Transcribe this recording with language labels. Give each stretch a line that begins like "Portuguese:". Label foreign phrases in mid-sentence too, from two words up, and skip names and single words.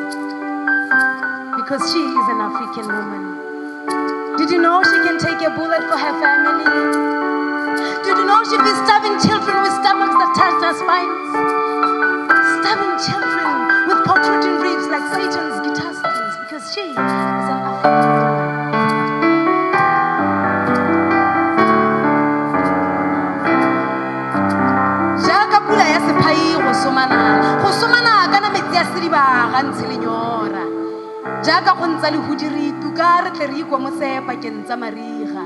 English: Because she is an African woman. Did you know she can take a bullet for her family? Did you know she'd be stabbing children with stomachs that touch their spines? Stabbing children with protruding ribs like Satan's guitar strings because she is an African woman.
Tswana: Jaaka pula ya sephai go somana kana metsi a sediba ga ntshe lenyora. Jaaka go ntsa lehudi re ituka re tle re ikwa mosepa ke ntsa mariga.